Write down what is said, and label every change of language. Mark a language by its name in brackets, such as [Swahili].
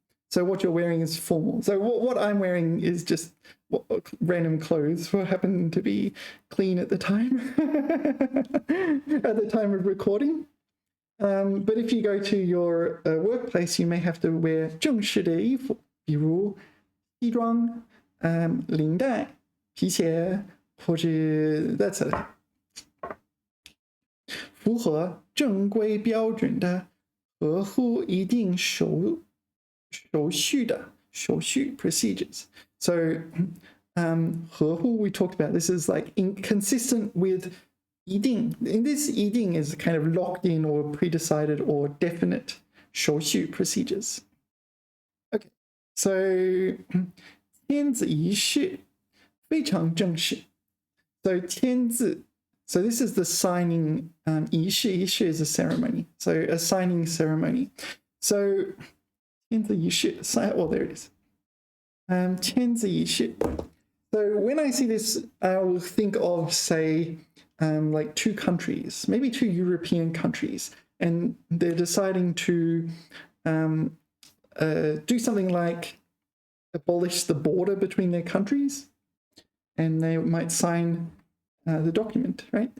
[English] So what you're wearing is formal. So what I'm wearing is just random clothes what happen to be clean at the time, at the time of recording. But if you go to your workplace, you may have to wear [Chinese] 正式的衣服，比如西装、领带、皮鞋，或者 [English] that's it. [Chinese] 符合正规标准的，合乎一定手续的手续 procedures. [English] So 合乎 we talked about. This is like inconsistent with 一定. In this 一定 is kind of locked in or pre-decided or definite 手续 procedures. [Chinese] Okay, so 签字仪式非常正式. [English] So 签字. So this is the signing 仪式. 仪式 is a ceremony. So a signing ceremony. So 签字仪式.Oh, there it is. 签字仪式. So when I see this, I will think of, say, like two countries, maybe two European countries, and they're deciding to do something like abolish the border between their countries, and they might sign the document, right?